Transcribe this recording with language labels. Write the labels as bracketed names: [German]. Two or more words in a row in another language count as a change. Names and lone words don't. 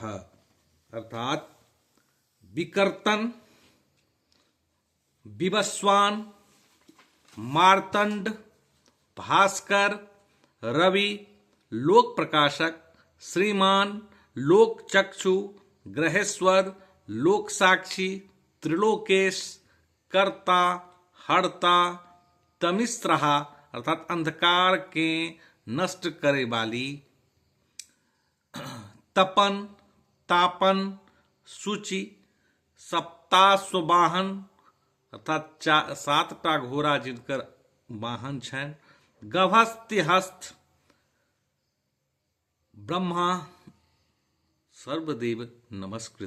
[Maithili] अर्थात विकर्तन, विवस्वान, मार्तंड, भास्कर, रवि, लोक प्रकाशक, श्रीमान, लोक चक्षु, ग्रहेश्वर, लोक साक्षी, त्रिलोकेश, कर्ता, हर्ता, तमिस्रहा अर्थात अंधकार के नष्ट करे वाली, तपन, तापन, सूचि, सप्ताश्ववाहन अर्थात 7टा घोड़ा जिनकर वाहन छनि, [Sanskrit] गभस्तिहस्त ब्रह्मा सर्वदेव नमस्कृत।